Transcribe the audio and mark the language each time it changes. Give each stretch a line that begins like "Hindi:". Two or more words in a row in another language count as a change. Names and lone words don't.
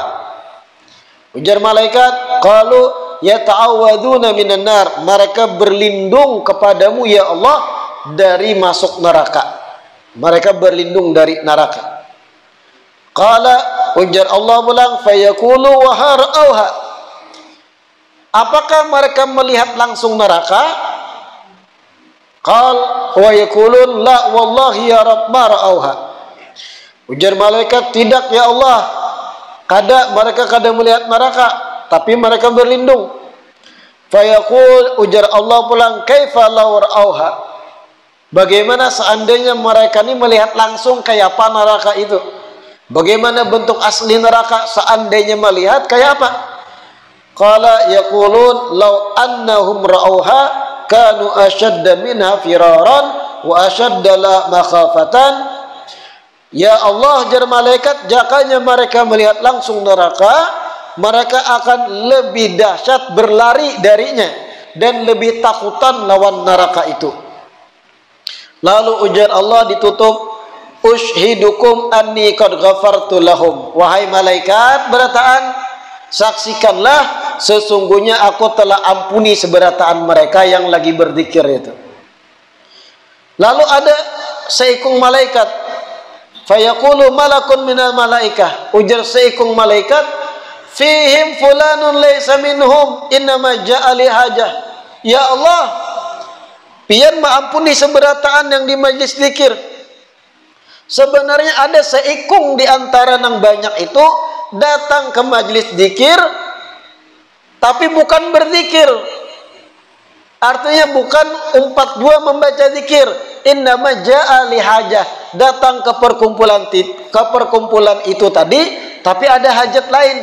Banjar: Ujar malaikat,
Arabic: قالوا يتعوذون من النار,
Banjar: mereka berlindung kepadamu ya Allah dari masuk neraka. Mereka berlindung dari neraka. Qala, ujar Allah pulang,
Arabic: فيقول وهل رأوها,
Banjar: apakah mereka melihat langsung neraka?
Arabic: قال ويقولون لا والله يا رب ما رأوها,
Banjar: ujar malaikat, tidak ya Allah, mereka kada melihat neraka, tapi mereka berlindung. Fayaqul, ujar Allah pulang,
Arabic: كيف لو رأوها,
Banjar: bagaimana seandainya mereka ini melihat langsung kayak apa neraka itu? Bagaimana bentuk asli neraka seandainya melihat kayak apa?
Arabic: قال يقولون لو أنهم رأوها كانوا أشد منها فرارا وأشد لها مخافة. يا الله,
Banjar: jar malaikat, jakanya mereka melihat langsung neraka, mereka akan lebih dahsyat berlari darinya dan lebih takutan lawan neraka itu. Lalu ujar Allah ditutup,
Arabic: أشهدكم أني قد غفرت لهم.
Banjar: Wahai malaikat, berataan, saksikanlah sesungguhnya aku telah ampuni seberataan mereka yang lagi berzikir itu. Lalu ada seikung malaikat,
Arabic: فيقول ملك من الملائكة,
Banjar: ujar seikung malaikat,
Arabic: فيهم فلان ليس منهم إنما جاء لحاجة.
Banjar: Ya Allah, pian maampuni seberataan yang di majlis zikir. Sebenarnya ada seikung di antara yang banyak itu datang ke majlis zikir tapi bukan berzikir. Artinya bukan 42 membaca zikir,
Arabic: إنما جاء لحاجة,
Banjar: datang ke perkumpulan itu tadi tapi ada hajat lain.